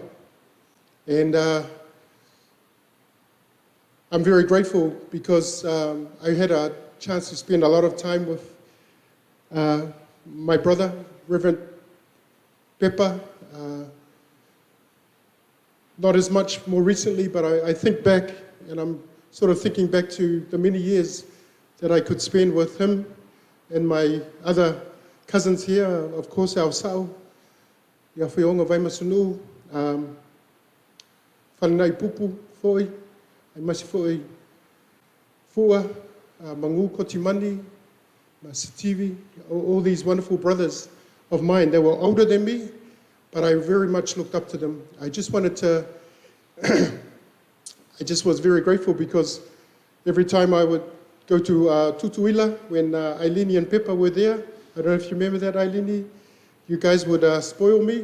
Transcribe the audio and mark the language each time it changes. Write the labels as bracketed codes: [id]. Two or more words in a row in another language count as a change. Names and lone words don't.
[en] And I'm very grateful because I had a chance to spend a lot of time with my brother, Reverend Pepa. Not as much more recently, but I think back, and I'm sort of thinking back to the many years that I could spend with him and my other cousins here, of course, our sao, ia whionga Vaimasunu, whanai pupu, foi, ai masi foi, fua, mangu kotimani, Masitivi, all these wonderful brothers of mine. They were older than me, but I very much looked up to them. I just wanted to, I just was very grateful because every time I would go to Tutuila, when Ailini and Pepa were there, I don't know if you remember that, Ailini, you guys would spoil me.